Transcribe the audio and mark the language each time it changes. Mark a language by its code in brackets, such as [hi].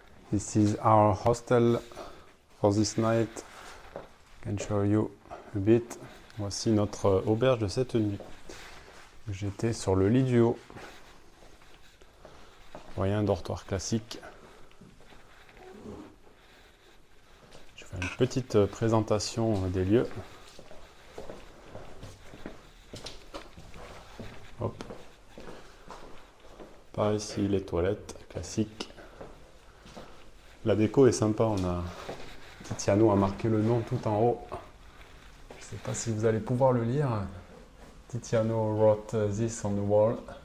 [en] This is our hostel for this night. I can show you a bit. [fr] Voici notre auberge de cette nuit. J'étais sur le lit du haut. Vous voyez, un dortoir classique. Je fais une petite présentation des lieux. Hop. Par ici, les toilettes classiques. La déco est sympa, Tiziano a marqué le nom tout en haut. Je ne sais pas si vous allez pouvoir le lire. [en] Tiziano wrote this on the wall.